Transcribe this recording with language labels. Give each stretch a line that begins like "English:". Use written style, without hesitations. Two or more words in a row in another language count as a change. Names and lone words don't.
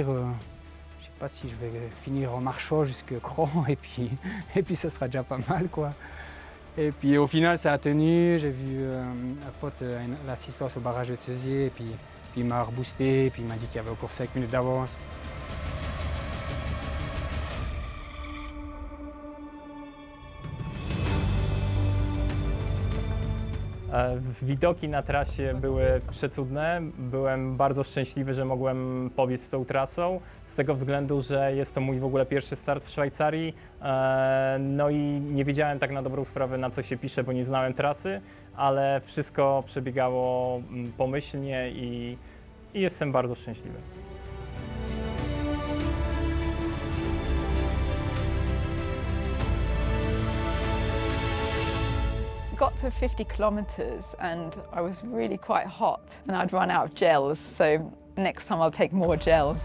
French: Je sais pas si je vais finir en marchant jusqu'à Cran et puis ça sera déjà pas mal, quoi. Et puis au final, ça a tenu. J'ai vu un pote, l'assistance au barrage de Ceusier, et puis il m'a reboosté, et puis il m'a dit qu'il y avait encore 5 minutes d'avance.
Polish: Widoki na trasie były przecudne. Byłem bardzo szczęśliwy, że mogłem pobiec tą trasą, z tego względu, że jest to mój w ogóle pierwszy start w Szwajcarii. No i nie wiedziałem tak na dobrą sprawę, na co się pisze, bo nie znałem trasy, ale wszystko przebiegało pomyślnie i jestem bardzo szczęśliwy.
English: Got to 50 kilometers and I was really quite hot and I'd run out of gels, so next time I'll take more gels.